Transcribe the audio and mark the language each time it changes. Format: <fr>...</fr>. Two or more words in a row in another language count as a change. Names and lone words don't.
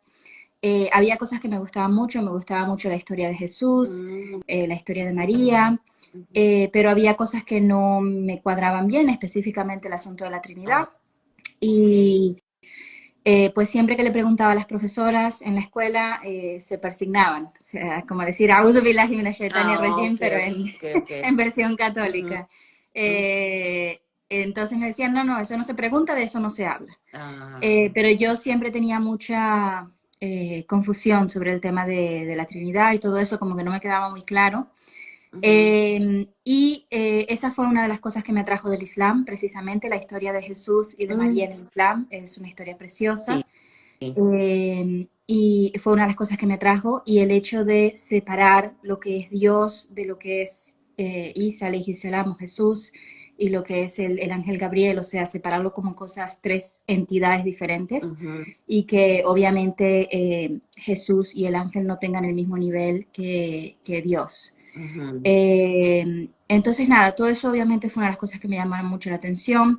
<es>Había cosas que me gustaba mucho la historia de Jesús, mm, la historia de María, ujú. pero había cosas que no me cuadraban bien, específicamente el asunto de la Ah, Trinidad. ok. Y pues siempre que le preguntaba a las profesoras en la escuela, se persignaban. O sea, como decir,</es> <ar>أعوذ بالله من الشيطان Ah, rajim, ok,</ar> <es>pero ok, ok. en versión Ujú, católica. ujú. Entonces me decían, no, no, eso no se pregunta, de eso no se habla. Ah, Pero yo siempre tenía mucha confusión sobre el tema de la Trinidad y todo eso, como que no me quedaba muy claro. ujú, Esa fue una de las cosas que me atrajo del Islam, precisamente la historia de Jesús y de María mm, en el Islam. Es una historia sí. preciosa. Y fue una de las cosas que me atrajo. Y el hecho de separar lo que es Dios de lo que es Isa,</es> <ar>عليه السلام,</ar> <es>o Jesús, y lo que es el ángel Gabriel, o sea, separarlo como cosas, tres entidades diferentes, Ujú, y que obviamente Jesús y el ángel no tengan el mismo nivel que Dios. ujú. Entonces, nada, todo eso obviamente fue una de las cosas que me llamaron mucho la atención.</es>